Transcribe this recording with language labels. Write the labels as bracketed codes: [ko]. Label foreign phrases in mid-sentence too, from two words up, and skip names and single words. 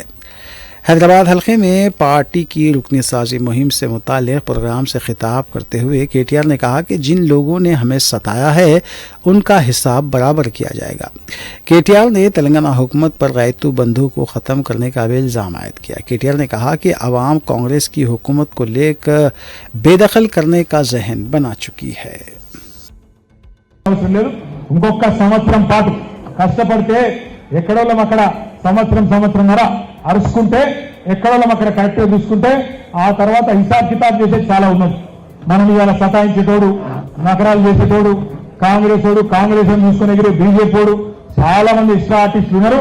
[ur] حیدرآباد حلقے میں پارٹی کی رکن سازی مہم سے متعلق پروگرام سے خطاب کرتے ہوئے کے ٹی آر نے کہا کہ جن لوگوں نے ہمیں ستایا ہے ان کا حساب برابر کیا جائے گا۔ کے ٹی آر نے تلنگانہ حکومت پر ریتو بندھو کو ختم کرنے کا بھی الزام عائد کیا۔ کے ٹی آر نے کہا کہ عوام کانگریس کی حکومت کو لے کر بے دخل کرنے کا ذہن بنا چکی ہے۔ [te] ఇంకొక సంవత్సరం పాటు కష్టపడితే ఎక్కడోళ్ళం అక్కడ సంవత్సరంన్నర అరుచుకుంటే ఎక్కడోళ్ళం అక్కడ కరెక్ట్గా చూసుకుంటే ఆ తర్వాత [ur] حساب کتاب [te] చేసేది చాలా ఉన్నది। మనం ఇవాళ సతాయించేటోడు, నగరాలు చేసేటోడు కాంగ్రెస్ ఓడు, కాంగ్రెస్ అని చూసుకుని ఎగిరే బీజేపీ ఓడు, చాలా మంది ఇష్ట ఆర్టిస్టులు ఉన్నారు।